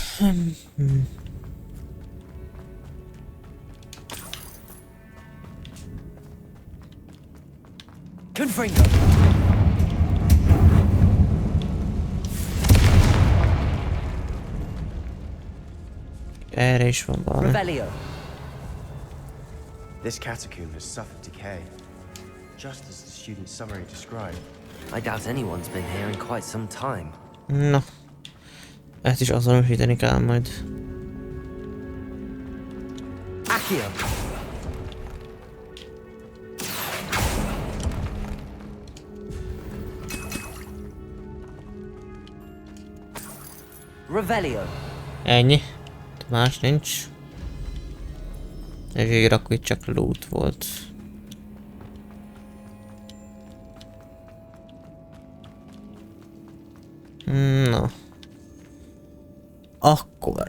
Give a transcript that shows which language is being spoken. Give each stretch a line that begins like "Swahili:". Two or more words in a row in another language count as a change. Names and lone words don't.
Hungarian: Confringo. Erre is van valami. Revelio.
English: This catacomb has suffered decay, just as the student's summary described. I doubt anyone's been here in quite some time.
Hungarian: Na. Ezt is azonosítani kell majd. Accio. Revelio. Ennyi. Más nincs. Ezért akkor itt csak loot volt. Na. Akkor.